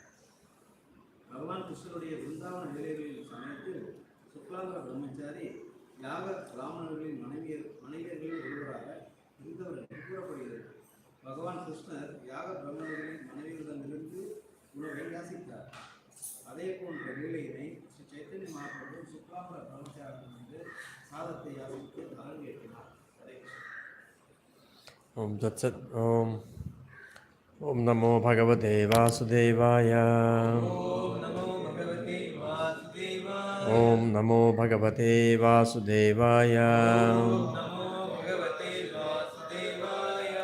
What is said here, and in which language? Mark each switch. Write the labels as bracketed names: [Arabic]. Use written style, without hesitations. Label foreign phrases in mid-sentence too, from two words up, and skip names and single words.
[Tamil] பகவான் கிருஷ்ணனுடைய விருந்தாவன வேலைகளின் சமயத்தில் சுக்லாம்பர பிரம்மச்சாரி யாக பிராமணர்களின் மனைவியர்களில் ஒருவராக இருந்தவர் என்று கூறப்படுகிறது. பகவான் கிருஷ்ணர் யாக பிராமணர்களின் மனைவிகளிடமிருந்து உணவை யாசித்தார். அதே போன்ற வேலையினை ஸ்ரீ சைத்தன்ய மகாபிரபு சுக்லாம்பர பிரம்மச்சாரியிலிருந்து சாதத்தை யாசித்து [Sanskrit] ॐ तत् सत्. ॐ नमो भगवते वासुदेवाय. ॐ नमो भगवते वासुदेवाय. ॐ नमो भगवते वासुदेवाय. ॐ नमो भगवते वासुदेवाय.